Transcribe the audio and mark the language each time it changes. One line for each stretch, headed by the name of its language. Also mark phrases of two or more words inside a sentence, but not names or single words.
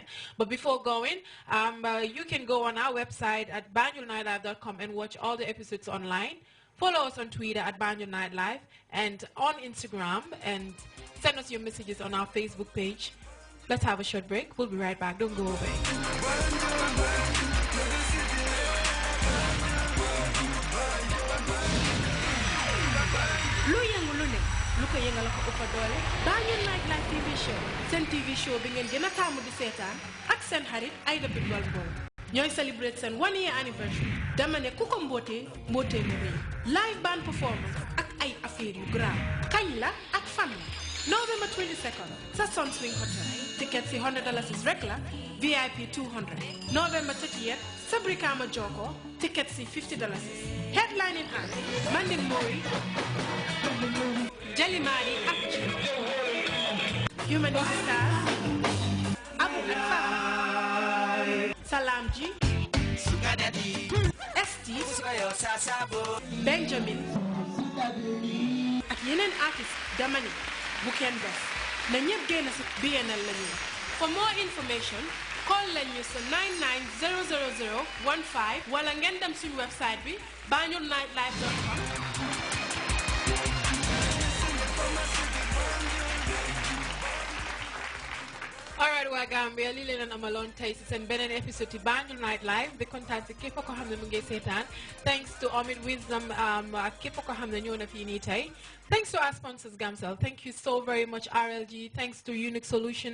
English: But before going, you can go on our website at banjulnightlive.com and watch all the episodes online. Follow us on Twitter at banjulnightlive and on Instagram, and send us your messages on our Facebook page. Let's have a short break. We'll be right back. Don't go away.
Wolof: lu ko yëngal ko ëpp doole Banjul Nightlife
English: TV show
Wolof: seen TV show bi ngeen gën a taamu di seetaan ak seen xarit Aïda Bidwal Mbow ñooy celebrate seen
English: 1 year anniversary
Wolof: dama ne ku ko mbootee mbootee mu rëy
English: live band performance
Wolof: ak ay affaire yu grave kañ la ak fan la November 22nd sa Sun Swing Hotel ticket si $100 rek la VIP $200 November 30th sa Brikama Joko ticket si $50
English: headlining act
Wolof: Mandin Mori Jalimari ak Humanity Stars Abu ak Fama Salam Ji ST Benjamin ak yeneen artist dama ni bu kenn des na ñëpp génn si BNL la ñu
English: for more information call
Wolof: leen ñu sa 9900015 wala ngeen dem suñu website bi banjulnightlife.com.
English: All right.
Wolof: right waa Gambia lii leen amaloon tey si seen beneen épisode ci Banjul Night Live di kontaan si képp ko xam ne mu ngi seetaan
English: thanks to
Wolof: Omid Wisdom ak képp ko xam ne ñëw na fii nii tey
English: thanks to our sponsors Gamcel thank you so very much RLG thanks to
Wolof: Unique Solution